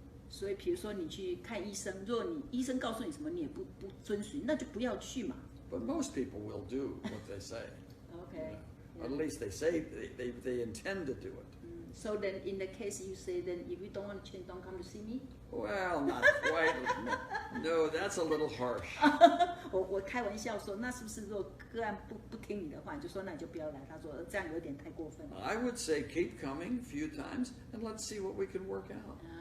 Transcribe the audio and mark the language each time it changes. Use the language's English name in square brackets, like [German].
[Chinese] 所以，比如说你去看医生，如果医生告诉你什么，你也不遵循，那就不要去嘛。 [English] But most people will do what they say. OK， At least they say they intend to do it. So then, in the case you say, then if you don't want to change, don't come to see me. Well, not quite. No, that's a little harsh. [Chinese] 我开玩笑说，那是不是如果个案不听你的话，你就说那你就不要来？他说这样有点太过分了。 [English] I would say keep coming a few times and let's see what we can work out.